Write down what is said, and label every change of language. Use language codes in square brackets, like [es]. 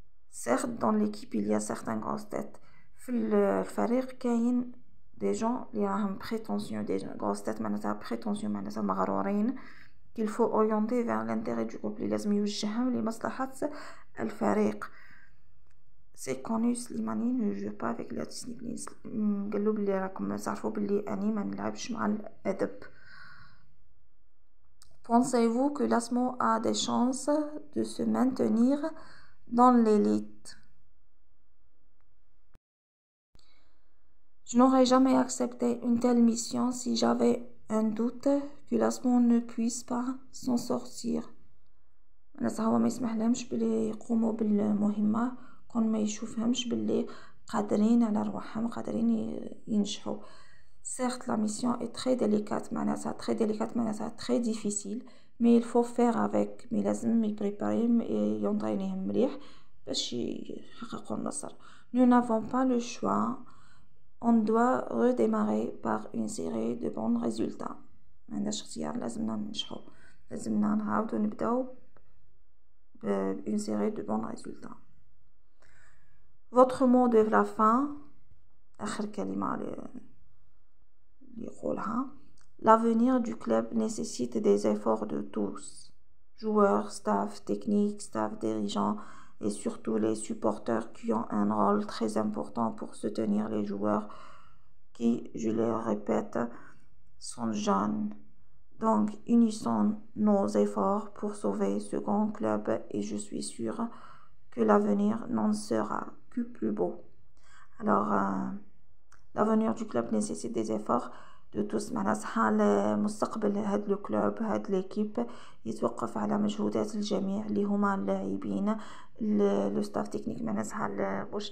[fr] Certes, dans l'équipe, il y a certaines grosses têtes. [ar] في الفريق كاين des gens اللي راهم prétentieux, [fr] des grosses têtes [ar] معناتها prétentieux معناتها مغرورين. [fr] qu'il faut orienter vers l'intérêt du groupe. [ar] لازم يوجههم لمصلحة الفريق. [fr] C'est connu, Slimani ne joue pas avec la discipline. [ar] قال له بلي راكم تعرفوا بلي أني ما نلعبش مع الأدب. [fr] Pensez-vous que l'ASMO a des chances de se maintenir dans l'élite? Je n'aurais jamais accepté une telle mission si j'avais un doute que l'ASMO ne puisse pas s'en sortir. [ar] معناتها هو ما يسمحلهمش بلي يقوموا بالمهمة كون ما يشوفهمش بلي قادرين على رواحهم، قادرين ينجحوا. [fr] Certes, la mission est très délicate معناتها très difficile, mais il faut faire avec. [ar] mais لازم يبريباريهم ينطينيهم مليح باش يحققوا النصر. [fr] Nous n'avons pas le choix. On doit redémarrer par une série de bons résultats. [ar] معندناش اختيار، لازمنا ننجحوا، لازمنا نعاودو نبداو [fr] une série de bons résultats. Votre mot de la fin، [ar] آخر كلمة اللي يقولها. [fr] L'avenir du club nécessite des efforts de tous, joueurs, staff technique, staff dirigeant et surtout les supporters qui ont un rôle très important pour soutenir les joueurs qui, je le répète, sont jeunes. Donc, unissons nos efforts pour sauver ce grand club et je suis sûre que l'avenir n'en sera que plus beau. Alors, l'avenir du club nécessite des efforts. [ar] دو توس، معناها صحا مستقبل هاد لو كلوب، هاد ليكيب يتوقف على مجهودات الجميع اللي هما اللاعبين، لو ستاف تكنيك، معناتها